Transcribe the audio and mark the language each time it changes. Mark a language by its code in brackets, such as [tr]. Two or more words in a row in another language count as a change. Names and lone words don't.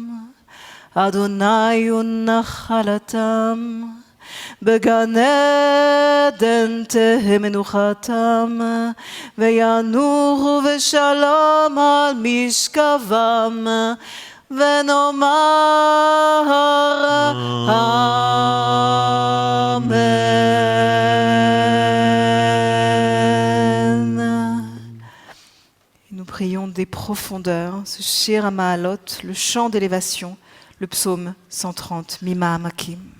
[he] אדוני הוא נחלתם, בגן עדן תהא מנוחתם, וינוחו בשלום על משכבם, ונאמר Amen. [fr] Et nous prions des profondeurs, ce Shir HaMa'alot, le chant d'élévation, le psaume 130, [he] ממעמקים.